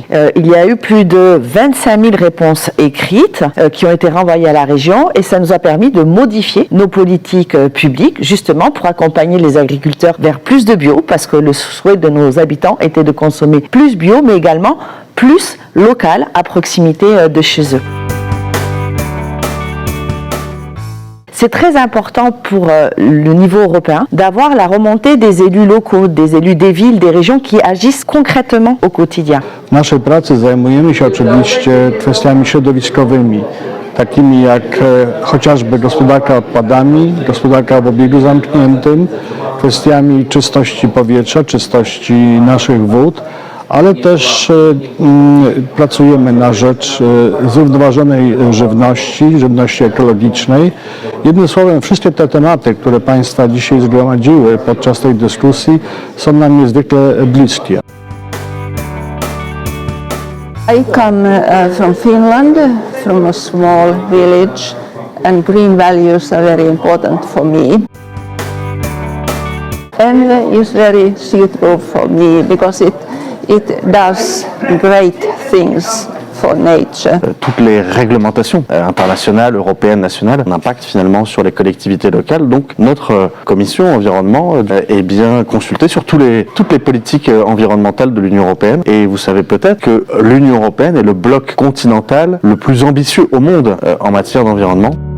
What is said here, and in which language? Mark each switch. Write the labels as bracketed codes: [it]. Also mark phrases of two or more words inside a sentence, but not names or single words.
[fr] Il y a eu plus de 25 000 réponses écrites qui ont été renvoyées à la région et ça nous a permis de modifier nos politiques publiques justement pour accompagner les agriculteurs vers plus de bio parce que le souhait de nos habitants était de consommer plus bio mais également plus local à proximité de chez eux. C'est très important pour le niveau européen d'avoir la remontée des élus locaux, des élus des villes, des régions qui agissent concrètement au quotidien. [pl] W naszej pracy zajmujemy się oczywiście kwestiami środowiskowymi, takimi jak chociażby gospodarka odpadami, gospodarka w obiegu zamkniętym, kwestiami czystości powietrza, czystości naszych wód, ale też pracujemy na rzecz zrównoważonej żywności ekologicznej. Jednym słowem, wszystkie te tematy, które Państwa dzisiaj zgromadziły podczas tej dyskusji, są nam niezwykle bliskie. [en] I come from Finland, from a small village, and green values are very important for me. And is very suitable for me because it does great things for nature. [fr] Toutes les réglementations internationales, européennes, nationales, ont un impact finalement sur les collectivités locales. Donc notre commission environnement est bien consultée sur toutes les politiques environnementales de l'Union européenne. Et vous savez peut-être que l'Union européenne est le bloc continental le plus ambitieux au monde en matière d'environnement.